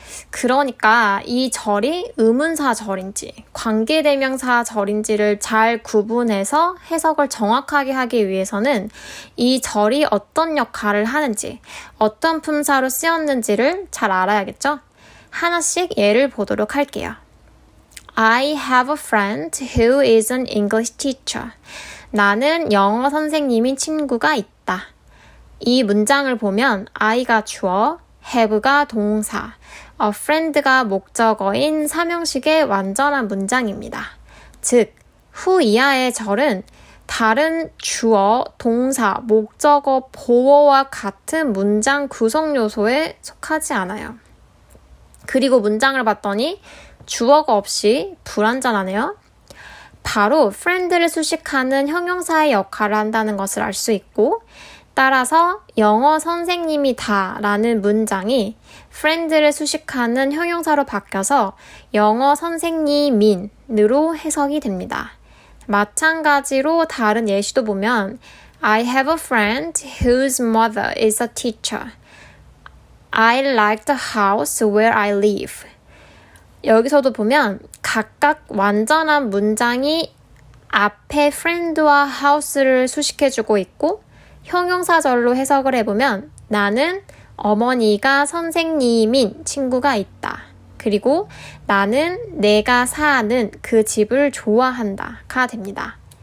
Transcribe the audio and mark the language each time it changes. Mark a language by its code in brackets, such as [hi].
[ko] 그러니까 이 절이 의문사절인지 관계대명사절인지를 잘 구분해서 해석을 정확하게 하기 위해서는 이 절이 어떤 역할을 하는지, 어떤 품사로 쓰였는지를 잘 알아야겠죠? 하나씩 예를 보도록 할게요. [en] I have a friend who is an English teacher. [ko] 나는 영어 선생님인 친구가 있다. 이 문장을 보면 I가 주어, have가 동사, a friend가 목적어인 삼형식의 완전한 문장입니다. 즉, 후 이하의 절은 다른 주어, 동사, 목적어, 보어와 같은 문장 구성 요소에 속하지 않아요. 그리고 문장을 봤더니 주어가 없이 불완전하네요. 바로 friend를 수식하는 형용사의 역할을 한다는 것을 알 수 있고 따라서 영어 선생님이다 라는 문장이 friend를 수식하는 형용사로 바뀌어서 영어 선생님인으로 해석이 됩니다. 마찬가지로 다른 예시도 보면 [en] I have a friend whose mother is a teacher. I like the house where I live. [ko] 여기서도 보면 각각 완전한 문장이 앞에 friend와 house를 수식해주고 있고 형용사절로 해석을 해보면 나는 어머니가 선생님인 친구가 있다. 그리고 나는 내가 사는 그 집을 좋아한다가 됩니다.